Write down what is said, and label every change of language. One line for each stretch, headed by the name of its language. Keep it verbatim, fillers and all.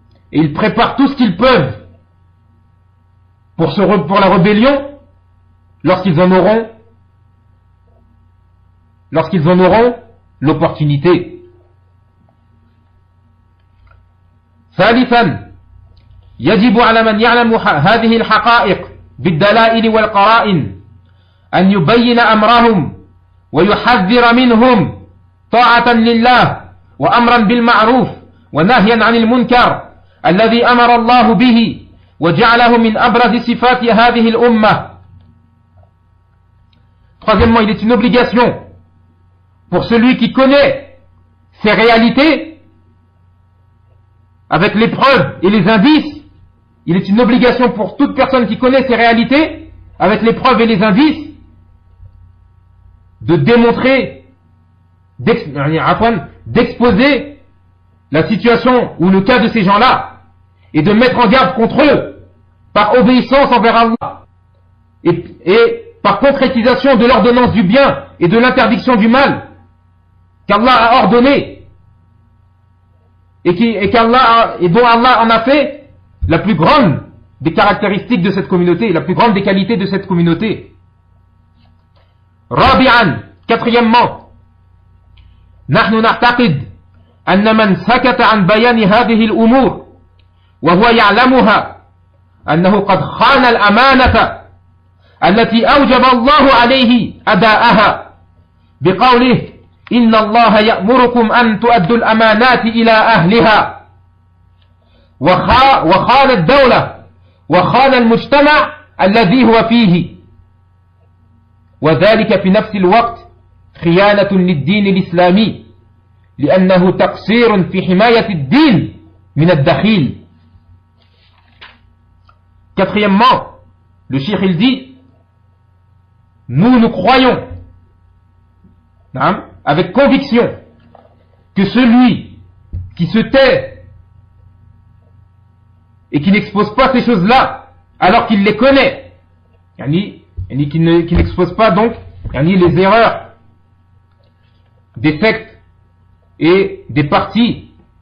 French: et ils préparent tout ce qu'ils peuvent pour, se, pour la rébellion lorsqu'ils en auront lorsqu'ils en auront l'opportunité.
Arabic: ثالثا يجب على من يعلم هذه الحقائق بالدلائل والقرائن أن يبين أمرهم ويحذر منهم طاعة لله وأمرا بالمعروف ونهيا عن المنكر الذي أمر الله به وجعله من أبرز صفات هذه الأمة.
French: Troisièmement, il est une obligation pour celui qui connaît ces réalités, avec les preuves et les indices, il est une obligation pour toute personne qui connaît ces réalités, avec les preuves et les indices, de démontrer, d'ex- d'exposer la situation ou le cas de ces gens-là, et de mettre en garde contre eux, par obéissance envers Allah, et, et par concrétisation de l'ordonnance du bien et de l'interdiction du mal, qu'Allah a ordonné et, qui, et, qu'Allah a, et dont Allah en a fait la plus grande des caractéristiques de cette communauté, la plus grande des qualités de cette communauté.
Arabic: Rabi'an,
French: quatrièmement,
Arabic: نحن نعتقد أن من سكت عن بيان هذه الأمور وهو يعلمها أنه قد خان الأمانة التي أوجب الله عليه أداءها بقوله إن الله يأمركم أن تؤدوا الأمانات إلى أهلها، وخان الدولة وخان المجتمع الذي هو فيه، وذلك في نفس الوقت خيانة للدين الإسلامي لأنه تقصير في حماية الدين من الدخيل.
French: Quatrièmement, le cheikh il dit: nous nous croyons avec conviction que celui qui se tait et qui n'expose pas ces choses-là alors qu'il les connaît, qui n'expose pas donc les erreurs des sectes et des partis,